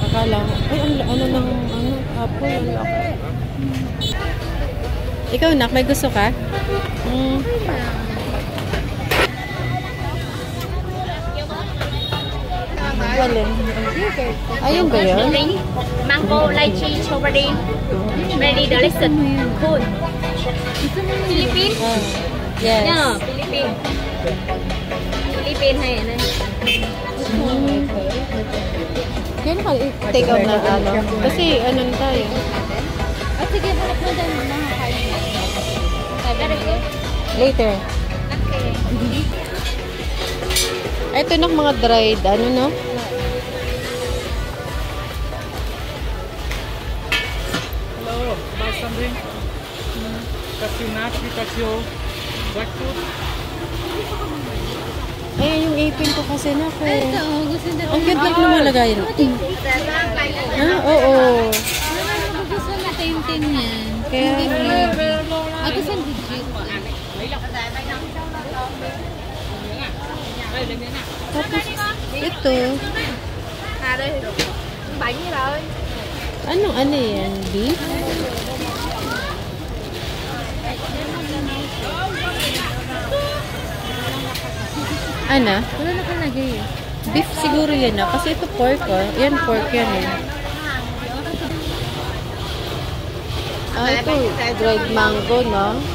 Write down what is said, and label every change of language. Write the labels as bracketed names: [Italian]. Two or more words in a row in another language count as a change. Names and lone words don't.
[Filipino] Akala ko, ay, ano ng, apple, ang laki. Ikaw, nak, may gusto ka? Alin? Ayun ba yun? [English] Mango, lychee, strawberry. Very delicious. Cool. Philippines? Yes. [Vietnamese] Yeah, Philippines. Philippines hay này. [Filipino] Kailan ka [English] take out [Filipino] na ano? Kasi ano na tayo. At sige, harap mo dyan mga kain. [English] Later. Okay. [Filipino] Ito na mga dried, ano no? [English] Hello, buy something? Cashew nut, cashew, jackfruit. [Filipino] Ayan yung ipin ko kasi na ko. Ito, gusto nila. Ang cute lang lumalagay no? Ha? Oo. Gusto na tintin yan. Kaya, Ako sa digit. tapos, ito, [Vietnamese] Bánh gì rồi? [Filipino] ano yan? Beef? Ano? Wala nakalagay eh. Beef siguro yan na. Kasi ito pork oh. Yan pork yan eh. Ito dried mango no?